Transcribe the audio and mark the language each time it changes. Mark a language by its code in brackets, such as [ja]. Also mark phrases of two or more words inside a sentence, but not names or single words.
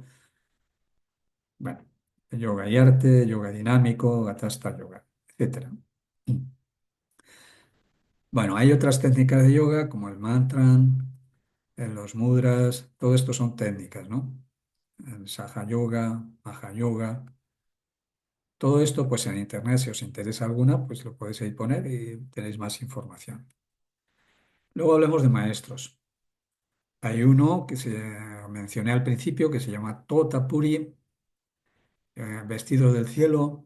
[es] Bueno, yoga y arte, yoga dinámico, Hatha yoga, etcétera. Bueno, hay otras técnicas de yoga como el mantran, los mudras, todo esto son técnicas, ¿no? El saha yoga, maha yoga, todo esto pues en internet, si os interesa alguna, pues lo podéis ahí poner y tenéis más información. Luego hablemos de maestros. Hay uno que se mencioné al principio que se llama Totapuri, vestido del cielo.